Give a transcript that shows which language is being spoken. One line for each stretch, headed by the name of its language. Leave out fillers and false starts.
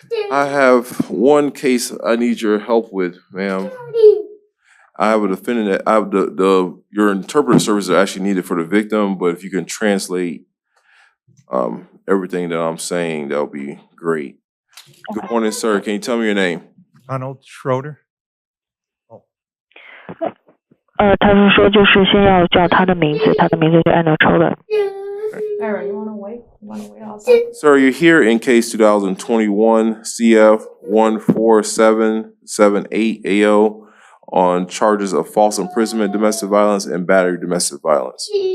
English: I have one case I need your help with, ma'am. I have a defendant that I have your interpreter services are actually needed for the victim, but if you can translate everything that I'm saying, that would be great. Good morning, sir. Can you tell me your name? Arnold Schroeder.
Chinese: 他是说就是先要叫他的名字，他的名字就 Anna Schroeder。
English: Aaron, you wanna wait? You wanna wait outside? Sir, you're here in case 2021 CF 14778 AO on charges of false imprisonment, domestic violence, and battery domestic violence.